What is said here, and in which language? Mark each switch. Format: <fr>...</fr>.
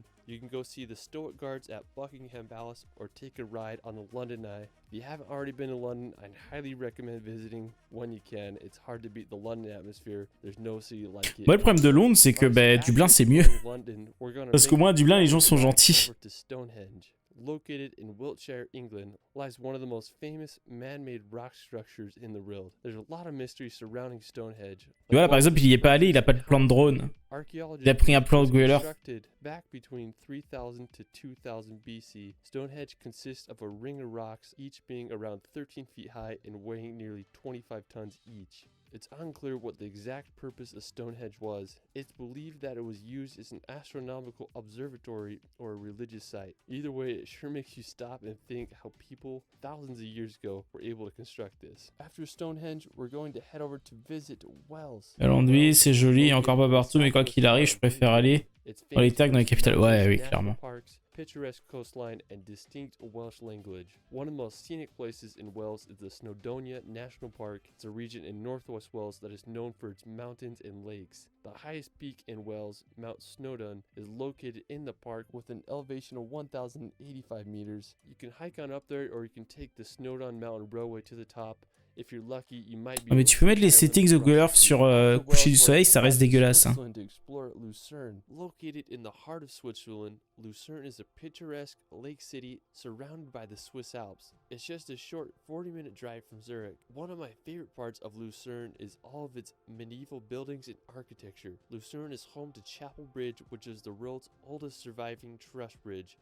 <en>You can go see the Stoic Guards at Buckingham Palace or take a ride on the London Eye. If you haven't already been to London, I'd highly recommend visiting when you can. It's hard to beat the London atmosphere. There's no city like it.</en> <fr>Moi, le problème de Londres, c'est que Dublin, c'est mieux. Parce qu'au moins, à Dublin, les gens sont gentils.</fr> <en>Located in Wiltshire, England, lies one of the most famous man-made rock structures in the world. There's a lot of mystery surrounding Stonehenge.</en> <fr>Tu vois, là, par exemple, il y est pas allé, il a pas de plan de drone. Il a pris un plan de Gueller.</fr> <en>Back between 3000 to 2000 BC, Stonehenge consists of a ring of rocks, each being around 13 feet high and weighing nearly 25 tons each. It's unclear what the exact purpose of Stonehenge was. It's believed that it was used as an astronomical observatory or a religious site. Either way, it sure makes you stop and think how people thousands of years ago were able to construct this. After Stonehenge, we're going to head over to visit Wells.</en> <fr>Londres, c'est joli, encore pas partout, mais quoi qu'il arrive, je préfère aller dans les tags dans les capitales. Ouais, oui, clairement.</fr> <en>Picturesque coastline and distinct Welsh language. One of the most scenic places in Wales is the Snowdonia National Park. It's a region in northwest Wales that is known for its mountains and lakes. The highest peak in Wales, Mount Snowdon, is located in the park with an elevation of 1,085 meters. You can hike on up there or you can take the Snowdon Mountain Railway to the top. If you're lucky, you might be</en> <fr>Ah, mais tu peux mettre les settings de couleur sur coucher du soleil, ça reste dégueulasse. Hein.</fr> <en>To explore Lucerne. Located in the heart of Switzerland, Lucerne is a picturesque lake city surrounded by the Swiss Alps. It's just a short 40-minute drive from Zurich. One of my favorite parts of Lucerne is all of its medieval buildings and architecture. Lucerne is home to Chapel Bridge, which is the world's oldest surviving truss bridge.</en>